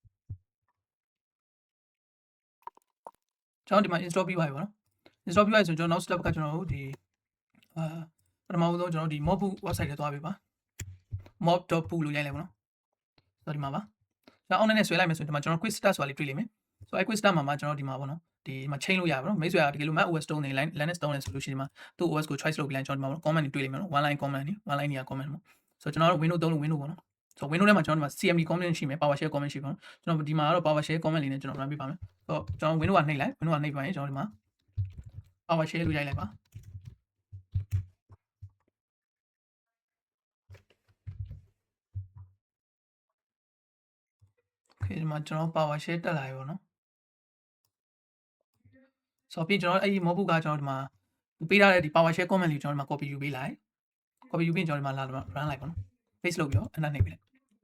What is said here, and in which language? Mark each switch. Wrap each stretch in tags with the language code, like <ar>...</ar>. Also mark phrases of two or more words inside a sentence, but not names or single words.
<my>ကျွန်တော်ဒီမှာ install ပြီးပါပြီပေါ့နော် install ပြီးပါပြီဆိုကျွန်တော်နောက် step ကကျွန်တော်တို့ဒီပထမဆုံးကျွန်တော်ဒီ</my> <en>Mobbook website</en> <my>ထဲသွားပြီပါ</my> <en>mob.book</en> <my>လို့ရိုက်လိုက်ပေါ့နော်ဆိုတော့ဒီမှာပါကျွန်တော် online နဲ့ဆွဲ လိုက်မယ်ဆိုရင်ဒီမှာကျွန်တော်</my> <en>quick start</en> <my>ဆိုတာလေးတွေ့လိမ့်မယ်ဆိုတော့</my> <en>quick start</en> <my>မှာကျွန်တော်ဒီမှာပေါ့နော်ဒီမှာ chain လို့ရပါတော့မိတ်ဆွေကတကယ်လို့</my> <en>Mac OS</en> <my>တုံးနေ Linux တုံးနေဆိုလို့ရှိရင်ဒီမှာသူ့ OS ကို choice လုပ်ပြီးလိုက်ကျွန်တော်ဒီမှာ comment တွေတွေ့လိမ့်မယ်နော်</my> <en>one line comment</en> <my>နေ</my> <en>one line</en> <my>နေရ comment ပေါ့ဆိုတော့ကျွန်တော်တို့ Windows သုံးလို့ Windows ပေါ့နော်ဆိုတော့ Windows ထဲမှာကျွန်တော်ဒီမှာ</my> <en>CMD comment</en> <my>ရှိမယ်</my> <en>PowerShell comment</en> <my>ရှိပါတော့ကျွန်တော်ဒီမှာကတော့</my> <en>PowerShell comment</en> <my>လေးနဲ့ကျွန်တော် run ပေးပါမယ်ဆိုတော့ကျွန်တော် Windows ကနှိပ်လိုက် Windows ကနှိပ်ပါရင်ကျွန်တော်ဒီမှာ PowerShell လို့ရိုက်လိုက်ပါ ဒီမှာကျွန်တော် PowerShell တက်လာပြီပေါ့နော်ဆိုတော့ပြီးကျွန်တော်အဲ့ဒီ Mobbook ကကျွန်တော်ဒီမှာပေးထားတဲ့ဒီ</my> <en>PowerShell comment</en> <my>လေးကျွန်တော်ဒီမှာ copy ယူပေးလိုက် copy ယူပြီးကျွန်တော်ဒီမှာလာ run လိုက်ပါနော် paste လုပ်ပြီးတော့ enter နှိပ်ပေးလိုက်</my>